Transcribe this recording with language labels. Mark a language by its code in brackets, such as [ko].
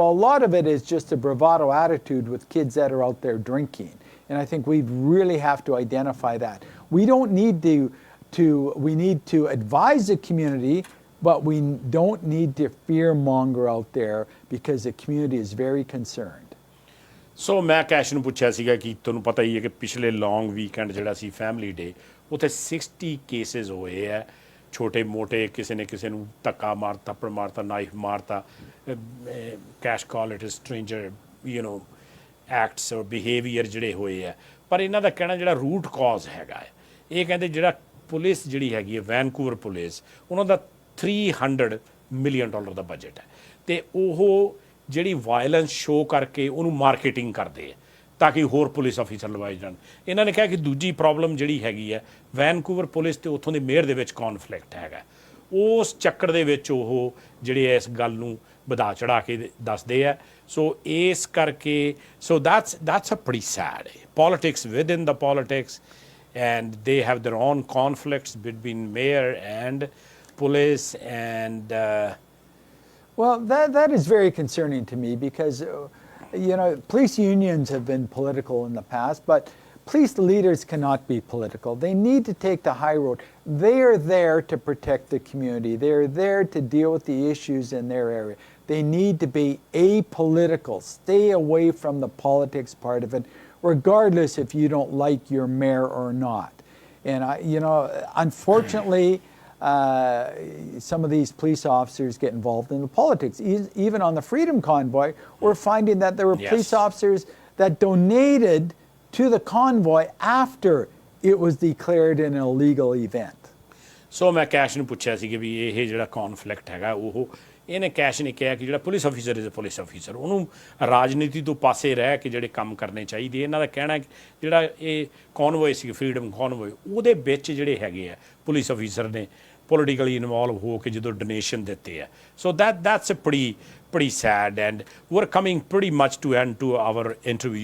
[en] Well, a lot of it is just a bravado attitude with kids that are out there drinking. And I think we really have to identify that. We don't need we need to advise the community, but we don't need to fearmonger out there because the community is very concerned. [pa] ਸੋ ਮੈਂ cash ਨੂੰ ਪੁੱਛਿਆ ਸੀਗਾ ਕਿ ਤੁਹਾਨੂੰ ਪਤਾ ਹੀ ਹੈ ਕਿ ਪਿਛਲੇ ਲੌਂਗ ਵੀਕਐਂਡ ਜਿਹੜਾ ਸੀ ਫੈਮਿਲੀ ਡੇ, ਉੱਥੇ 60 ਕੇਸਿਸ ਹੋਏ ਹੈ, ਛੋਟੇ ਮੋਟੇ, ਕਿਸੇ ਨੇ ਕਿਸੇ ਨੂੰ ਧੱਕਾ ਮਾਰਤਾ, ਥੱਪੜ ਮਾਰਤਾ, ਨਾਈਫ ਮਾਰਤਾ, cash [en] call it stranger acts or behaviour [pa] ਜਿਹੜੇ ਹੋਏ ਹੈ। ਪਰ ਇਹਨਾਂ ਦਾ ਕਹਿਣਾ ਜਿਹੜਾ ਰੂਟ ਕਾਜ਼ ਹੈਗਾ ਹੈ, ਇਹ ਕਹਿੰਦੇ ਜਿਹੜਾ ਪੁਲਿਸ ਜਿਹੜੀ ਹੈਗੀ ਹੈ ਵੈਨਕੂਵਰ ਪੁਲਿਸ, ਉਹਨਾਂ ਦਾ $300 ਮਿਲੀਅਨ ਦਾ ਬਜਟ ਹੈ, ਅਤੇ ਉਹ ਜਿਹੜੀ ਵਾਇਲੈਂਸ ਸ਼ੋਅ ਕਰਕੇ ਉਹਨੂੰ ਮਾਰਕੀਟਿੰਗ ਕਰਦੇ ਹੈ ਤਾਂ ਕਿ ਹੋਰ ਪੁਲਿਸ ਆਫੀਸਰ ਲਵਾਏ ਜਾਣ। ਇਹਨਾਂ ਨੇ ਕਿਹਾ ਕਿ ਦੂਜੀ ਪ੍ਰੋਬਲਮ ਜਿਹੜੀ ਹੈਗੀ ਹੈ ਵੈਨਕੂਵਰ ਪੁਲਿਸ ਅਤੇ ਉੱਥੋਂ ਦੇ ਮੇਅਰ ਦੇ ਵਿੱਚ ਕੌਨਫਲਿਕਟ ਹੈਗਾ, ਉਸ ਚੱਕਰ ਦੇ ਵਿੱਚ ਉਹ ਜਿਹੜੇ ਇਸ ਗੱਲ ਨੂੰ ਵਧਾ ਚੜਾ ਕੇ ਦੱਸਦੇ ਹੈ। ਸੋ ਇਸ ਕਰਕੇ ਸੋ [en] that's a pretty sad politics within the politics, and they have their own conflicts between mayor and police and well, that is very concerning to me because, police unions have been political in the past, but police leaders cannot be political. They need to take the high road. They are there to protect the community. They are there to deal with the issues in their area. They need to be apolitical. Stay away from the politics part of it, regardless if you don't like your mayor or not. And, unfortunately, some of these police officers get involved in the politics. Even on the Freedom Convoy, we're finding that there were police officers that donated to the convoy after it was declared an illegal event. [pa] So ਮੈਂ cash ਨੂੰ ਪੁੱਛਿਆ ਸੀ ਕਿ ਵੀ ਇਹ ਜਿਹੜਾ ਕੌਨਫਲਿਕਟ ਹੈਗਾ ਉਹ, ਇਹਨੇ cash ਨੇ ਕਿਹਾ ਕਿ ਜਿਹੜਾ [en] police officer is a police officer, [pa] ਉਹਨੂੰ ਰਾਜਨੀਤੀ ਤੋਂ ਪਾਸੇ ਰਹਿ ਕੇ ਜਿਹੜੇ ਕੰਮ ਕਰਨੇ ਚਾਹੀਦੇ। ਇਹਨਾਂ ਦਾ ਕਹਿਣਾ ਕਿ ਜਿਹੜਾ ਇਹ ਕੌਨਵੋਏ ਸੀ ਫਰੀਡਮ ਕੌਨਵੋਏ, ਉਹਦੇ ਵਿੱਚ ਜਿਹੜੇ ਹੈਗੇ ਆ ਪੁਲਿਸ ਆਫੀਸਰ ਨੇ ਪੋਲੀਟੀਕਲੀ ਇਨਵੋਲਵ ਹੋ ਕੇ ਜਦੋਂ ਡੋਨੇਸ਼ਨ ਦਿੱਤੇ ਆ। [en] So that's a pretty sad, and we're coming pretty much to end to our interview.